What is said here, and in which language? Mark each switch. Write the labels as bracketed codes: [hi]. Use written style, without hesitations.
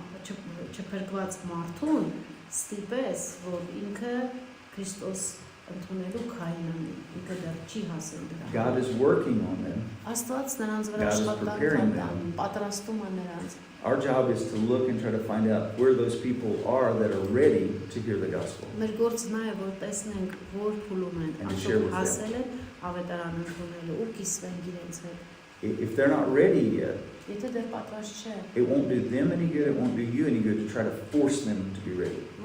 [hy] Չփրկված մարդուն ստիպես, որ ինքը Քրիստոս ընդունելու քայլն անի, ինքը դեռ չի հասել դրան։ [en] God is working on them. [hy] Աստված նրանց վրա աշխատանք անում, պատրաստում է նրանց։ [en] Our job is to look and try to find out where those people are that are ready to hear the gospel. [hy] Մեր գործն է, որ տեսնենք, որ փուլում են, արդյոք հասել են ավետարան ընդունելու ու կիսվենք իրենց հետ։ [en] If they're not ready yet, it won't do them any good, it won't do you any good to try to force them to be ready.